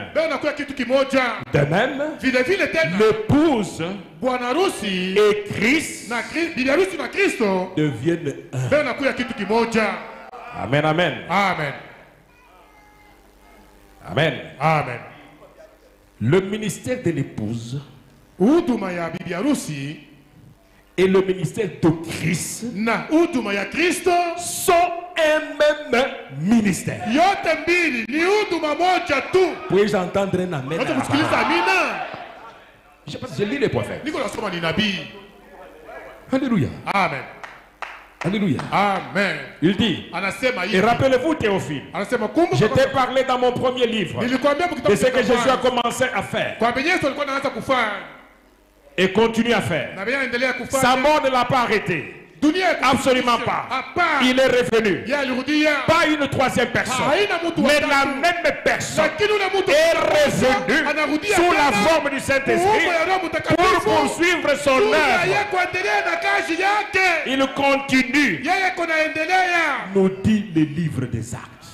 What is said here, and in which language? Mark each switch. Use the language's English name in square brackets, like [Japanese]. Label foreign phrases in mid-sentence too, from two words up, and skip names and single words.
[French] De même, l'épouse et Christ deviennent un. Amen, amen. Amen. Amen. Amen. Le ministère de l'épouse [Swahili] huduma ya bibi harusi [French] et le ministère de Christ [Swahili] na huduma ya Kristo [French] sont un même ministère. [Swahili] yote mbili ni huduma moja tu. [French] Puis-je entendre un amen? [Swahili] Wote kusikiliza amina. [French] Je sais pas si je lis les prophètes. [Swahili] Niko nasoma ni nabii. [French] Alléluia. Amen. Alléluia. Amen. Il dit, [Swahili] Anasema [French] et [Swahili] hivi. [French] rappelez-vous Théophile, [Swahili] Anasema kumbuka [French] je t'ai parlé dans mon premier livre [Swahili] nilikwambia [French] de ce que Jésus a commencé à faire [Swahili] kwa Yesu alikuwa anaanza kufanya [French] et continue à faire. [Swahili] na bia anaendelea kufanya. [French] Sa mort ne l'a pas arrêté. Absolument pas. Il est revenu. Pas une troisième personne, mais la même personne est revenue sous la forme du Saint-Esprit pour poursuivre son œuvre. Il continue, nous dit le livre des Actes.